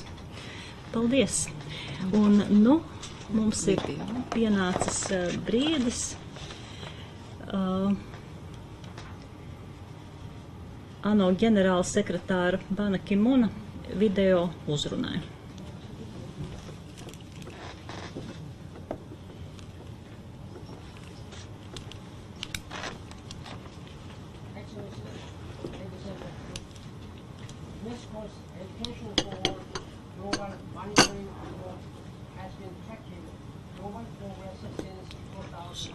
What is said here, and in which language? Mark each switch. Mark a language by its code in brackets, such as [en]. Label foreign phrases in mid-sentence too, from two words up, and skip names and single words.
[lv] Paldies! Un, mums ir pienācis brīdis ANO ģenerāla sekretāra Bana Ki-muna video uzrunai. [en] UNESCO's Education for Global Monitoring has been tracking global progress since 2004.